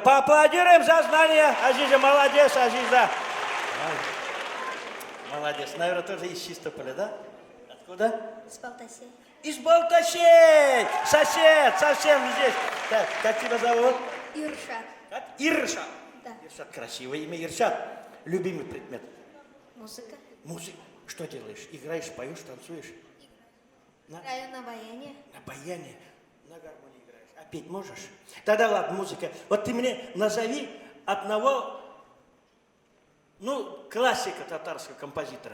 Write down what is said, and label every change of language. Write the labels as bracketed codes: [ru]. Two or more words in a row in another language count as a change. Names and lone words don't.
[ru] Поаплодируем за знание, Азиза, молодец, Азиза. Молодец, наверное, тоже из Чистополя, да? Откуда? С Балтасей. Из Балтасей! Сосед, совсем здесь. Так, как тебя зовут? Иршат. Как? Иршат. Да. Иршат, красивое имя. Иршат, любимый предмет? Музыка. Музыка. Что делаешь? Играешь, поешь, танцуешь? Играю на баяне. На баяне, на гармонии играешь. А петь можешь? Тогда ладно, музыка. Вот ты мне назови одного, классика татарского композитора.